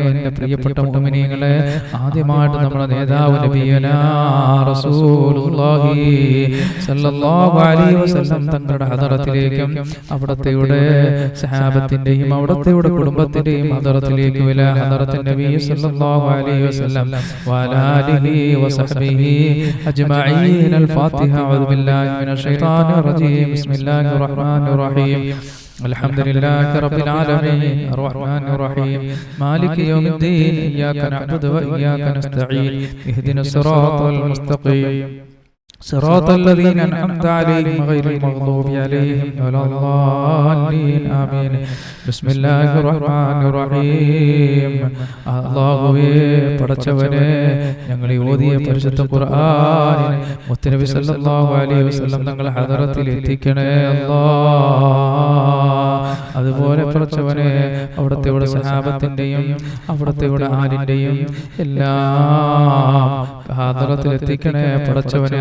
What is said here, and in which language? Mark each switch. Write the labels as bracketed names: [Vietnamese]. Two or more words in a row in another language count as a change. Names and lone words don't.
[Malayalam] എൻ്റെ പ്രിയപ്പെട്ട മുഅ്മിനീങ്ങളെ, ആദ്യമായിട്ട് നമ്മുടെ നേതാവ് നബിയനാ റസൂലുള്ളാഹി [Arabic] صلى الله عليه وسلم [Malayalam] തങ്ങളുടെ ഹദറത്തിലേക്കും അവിടത്തെയുടെ സഹാബത്തിന്റെയും അവിടത്തെയുടെ കുടുംബത്തിന്റെയും ഹദറത്തിലേക്ക് [Arabic] ولا حضرة النبي صلى الله عليه وسلم وعلى آله وصحبه أجمعين. الفاتحة أعوذ بالله من الشيطان الرجيم بسم الله الرحمن الرحيم. الحمد لله رب العالمين الرحمن الرحيم مالك يوم الدين إياك نعبد وإياك نستعين اهدنا الصراط المستقيم صراط الذين أنعمت عليهم غير المغضوب عليهم ولا الضالين آمين بسم الله الرحمن الرحيم [Malayalam] അല്ലാഹുവേ പടച്ചവനെ ഞങ്ങൾ ഓതിയ പരിശുദ്ധ ഖുർആനിനെ മുത്തനബി [Arabic] صلى الله عليه وسلم [Malayalam] തങ്ങളുടെ ഹദറത്തിൽ എത്തിക്കണേ അല്ലാഹ് അതുപോലെ പടച്ചവനെ അവിടുത്തെ സഹാബത്തിന്റെയും അവിടുത്തെ ആലിന്റെയും എല്ലാം ഹദറത്തിൽ എത്തിക്കണേ പടച്ചവനെ